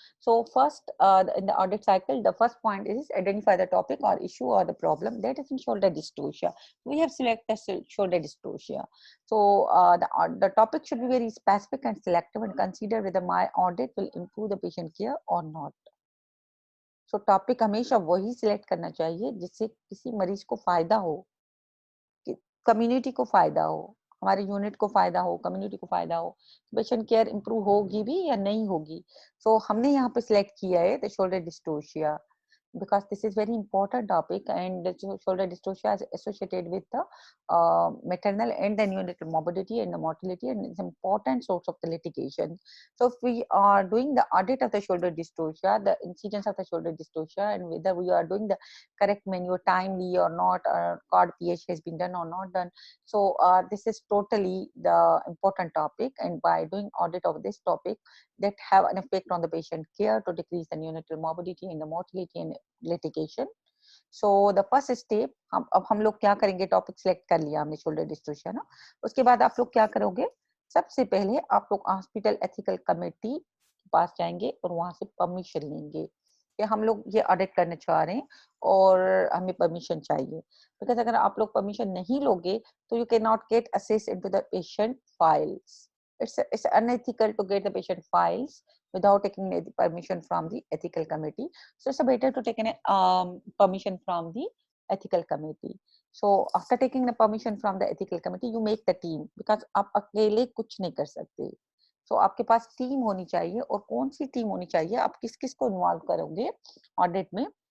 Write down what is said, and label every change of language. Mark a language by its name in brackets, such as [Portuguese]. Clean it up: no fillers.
[English] So first, in the audit cycle, the first point is identify the topic or issue or the problem that is in shoulder dystocia. We have selected shoulder dystocia. So the topic should be very specific and selective, and consider whether my audit will improve the patient care or not. [Hindi] So topic हमेशा वही select करना चाहिए जिससे किसी मरीज को फायदा हो, कम्युनिटी को फायदा हो, हमारे यूनिट को फायदा हो, कम्युनिटी को फायदा हो, पेशेंट केयर इंप्रूव होगी भी या नहीं होगी. [English] so [Hindi] हमने यहाँ पे सिलेक्ट किया है [English] The shoulder dystocia because this is very important topic, and the shoulder dystocia is associated with the maternal and the neonatal morbidity and the mortality, and it's an important source of the litigation. So if we are doing the audit of the shoulder dystocia, the incidence of the shoulder dystocia, and whether we are doing the correct menu timely or not, or cord pH has been done or not done. So this is totally the important topic, and by doing audit of this topic, that have an effect on the patient care to decrease the neonatal morbidity and the mortality and litigation. So the first step, [Hindi] अब हम लोग क्या करेंगे, topic select कर लिया हमने shoulder dystocia ना, उसके बाद आप लोग क्या करोगे, सबसे पहले आप लोग हॉस्पिटल एथिकल कमेटी के पास जाएंगे और वहां से परमिशन लेंगे कि हम लोग ये ऑडिट करना चाह रहे हैं और हमें परमिशन चाहिए. [English] because [Hindi] अगर आप लोग परमिशन नहीं लोगे तो [English] You can not get access into the patient files. It's unethical to get the patient files without taking the permission from the ethical committee. So it's better to take an permission from the ethical committee. So after taking the permission from the ethical committee, you make the team, because [Hindi] आप अकेले कुछ नहीं कर सकते. So आपके पास team होनी चाहिए, और कौन सी टीम होनी चाहिए, आप किस किस को इन्वॉल्व करोगे ऑडिट में.